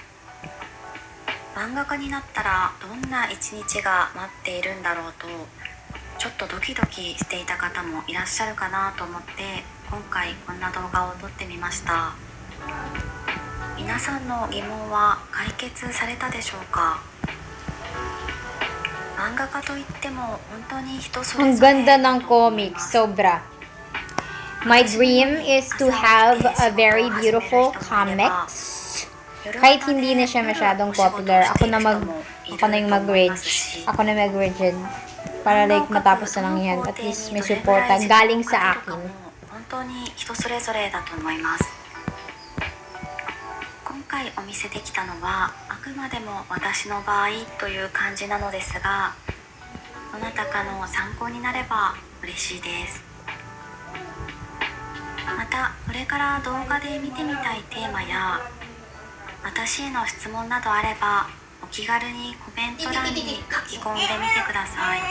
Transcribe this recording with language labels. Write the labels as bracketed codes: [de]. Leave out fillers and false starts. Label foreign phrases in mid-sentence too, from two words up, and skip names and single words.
[ja] 漫画家になったらどんな一日が待っているんだろうとちょっとドキドキしていた方もいらっしゃるかなと思って今回こんな動画を撮ってみました。皆さんの疑問は解決されたでしょうか？漫画家といっても本当に人それ [tl] Ang [ja] ぞれ [tl] ganda [ja] だ [tl] ng [ja] と思い [tl] comic, [ja] ます。 [tl] sobra. [en] My dream is to have a very beautiful comics. [tl] Kahit hindi na siya masyadong popular, ako na yung mag-rage. Ako na mag-rage. Para like matapos na lang yan. At least may supporta galing sa akin. [ja] 本当に人それぞれだと思います。今回お見せできたのはあくまでも私の場合という感じなのですが、どなたかの参考になれば嬉しいです。またこれから動画で見てみたいテーマや私への質問などあればお気軽にコメント欄に書き込んでみてください。